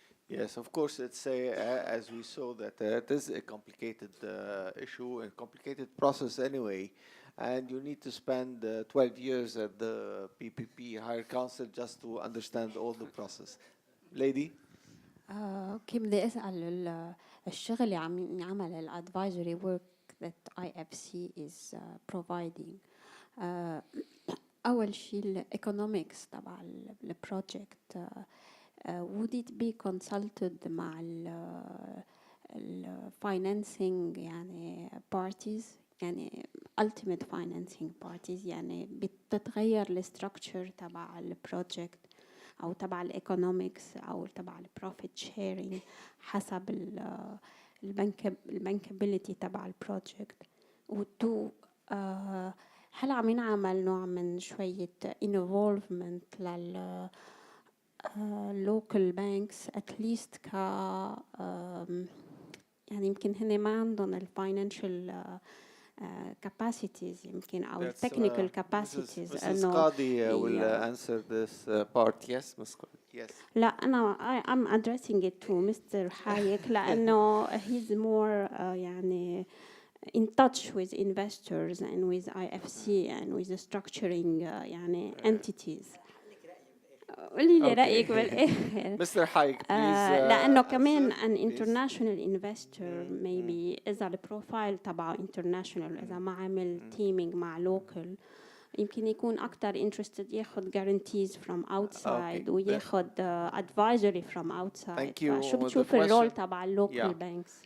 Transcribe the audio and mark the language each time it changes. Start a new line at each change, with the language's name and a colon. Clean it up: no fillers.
English: Yes, of course, it's as we saw that it is a complicated issue, a complicated process anyway, and you need to spend 12 years at the PPP Higher Council just to understand all the process. Lady?
Arabic: كيف بدي أسأل الشغل اللي عم ينعمل الادفايزري
English: work that IFC is providing.
Arabic: أول شيء economics تبع البروجكت.
English: Would it be consulted
Arabic: مع financing يعني parties يعني
English: ultimate financing parties
Arabic: يعني بتتغير الستركتشر تبع البروجكت أو تبع الإيكونومكس أو تبع البروفيت شيرينج حسب البنكابيليتي تبع البروجكت. وتو هل عم ينعمل نوع من شوية involvement لل
English: local banks at least
Arabic: ك يعني يمكن هن ما عندهم الفاينانشال capacities يمكن أو
English: technical capacities Mrs. Qadi will answer this part. Yes, Ms. Qadi. Yes.
Arabic: لا أنا
English: I'm addressing it to Mr. حايك لأنه he's more يعني in touch with investors and with IFC and with the structuring يعني entities.
Arabic: قولي لي رأيك بالآخر.
English: Mr. حايك, please.
Arabic: لأنه كمان
English: an international investor maybe
Arabic: إذا البروفايل تبعه international إذا ما عمل teaming مع local يمكن يكون أكتر interested ياخد
English: guarantees from outside
Arabic: وياخد
English: advisory from outside. Thank you.
Arabic: شو بتشوف الرول تبع local banks؟